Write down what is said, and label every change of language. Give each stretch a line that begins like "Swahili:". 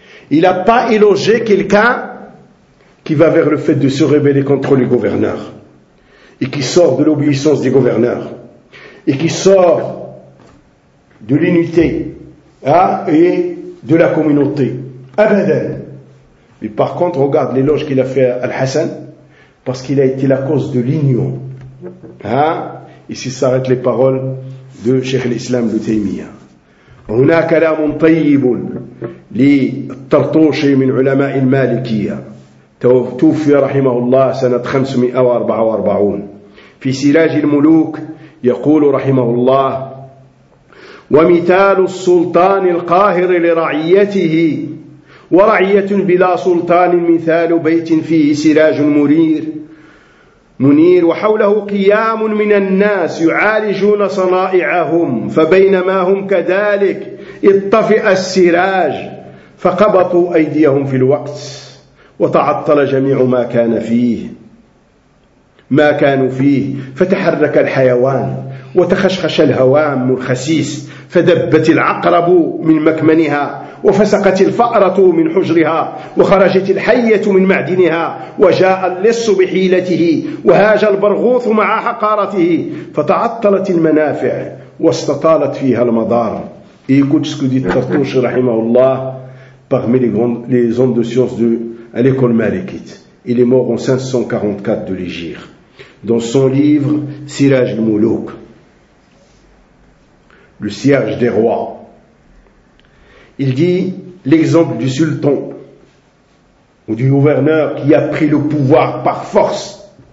French: Il n'a pas élogé quelqu'un qui va vers le fait de se rebeller contre les gouverneurs et qui sort de l'obéissance des gouverneurs et qui sort de l'unité et de la communauté. Abadan. Mais par contre, regarde l'éloge qu'il a fait à Al-Hassan parce qu'il a été la cause de l'union. Ici s'arrêtent les paroles de Cheikh l'Islam de Taymiyyah.
Arabic: هنا كلام طيب للطرطوشي من علماء المالكية توفي رحمه الله سنة 544 في سراج الملوك يقول رحمه الله ومثال السلطان القاهر لرعيته ورعية بلا سلطان مثال بيت فيه سراج مرير منير وحوله قيام من الناس يعالجون صنائعهم فبينما هم كذلك اطفئ السراج فقبطوا أيديهم في الوقت وتعطل جميع ما كان فيه ما كانوا فيه فتحرك الحيوان وتخشخش الهوام الخسيس فدبت العقرب من مكمنها وفسقت الفأرة من حجرها وخرجت الحية من معدنها وجاء اللص بحيلته وهاج البرغوث مع حقارته فتعطلت المنافع واستطالت فيها المضار.
French: Et écoute ce que dit Tartouche, rahimahullah, parmi les grandes, les hommes de science de à l'école malikite. Il est mort en 544 de l'Hégire. Dans son livre, Siraj al-Mulouk, le cierge des rois, il dit l'exemple du sultan ou du gouverneur qui a pris le pouvoir par force.